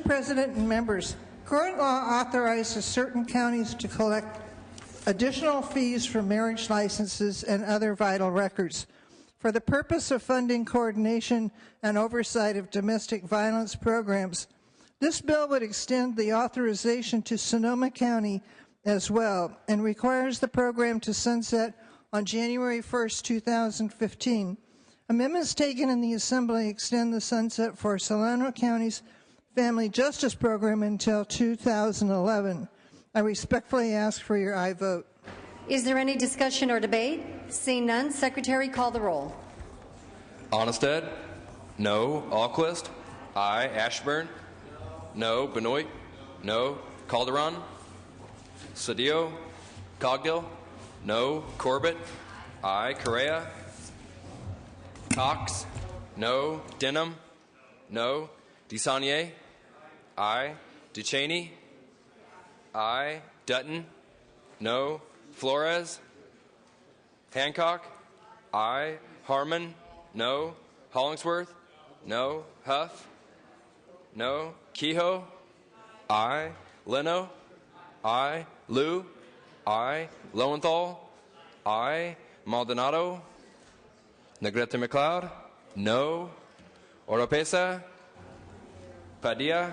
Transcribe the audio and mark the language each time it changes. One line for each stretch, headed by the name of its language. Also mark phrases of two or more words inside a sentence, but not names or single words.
English: President and members, current law authorizes certain counties to collect additional fees for marriage licenses and other vital records for the purpose of funding coordination and oversight of domestic violence programs This bill would extend the authorization to Sonoma County as well and requires the program to sunset on January 1st, 2015. Amendments taken in the Assembly extend the sunset for Solano County's Family Justice Program until 2011. I respectfully ask for your aye vote. Is there any discussion or debate? Seeing none, Secretary, call the roll. Onnested? No. Alquist? Aye. Ashburn? No. Benoit? No. Calderon? Cedillo? Cogdill? No. Corbett? Aye. Correa? Cox? No. Denham? No. DeSaulnier? Aye. Ducheney? Aye. Dutton? No. Flores? Hancock? Aye. Harmon? No. Hollingsworth? No. Huff? No. Kehoe? Aye. Leno? Aye. Liu? Aye. Lowenthal? Aye. Maldonado? Negrete McLeod? No. Oropesa? Padilla?